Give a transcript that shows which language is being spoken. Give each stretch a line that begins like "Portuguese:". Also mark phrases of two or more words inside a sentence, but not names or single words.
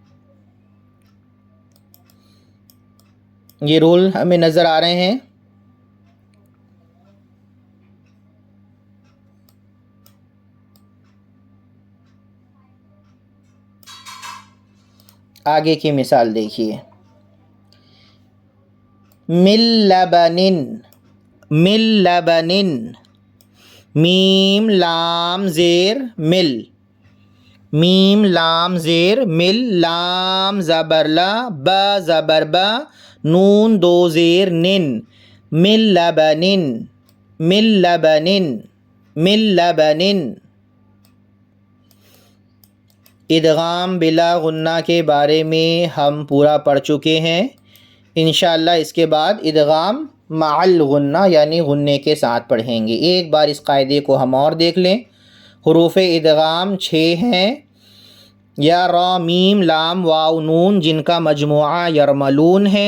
Urdu: یہ رول ہمیں نظر آ رہے ہیں. آگے کی مثال دیکھیے.
Arabic: من لبن، من لبن،
Urdu: میم لام زیر مل، میم لام زیر مل، لام زبر لا، با زبر با، نون دو زیر نن،
Arabic: من لبن، من لبن، من لبن. ادغام بلا غنہ
Urdu: کے بارے میں ہم پورا پڑھ چکے ہیں. انشاءاللہ اس کے بعد
Arabic: ادغام مع الغنہ
Urdu: یعنی غنے کے ساتھ پڑھیں گے. ایک بار اس قاعدے کو ہم اور دیکھ لیں. حروف ادغام 6 ہیں، یا را میم لام واو نون، جن کا مجموعہ یرملون ہے.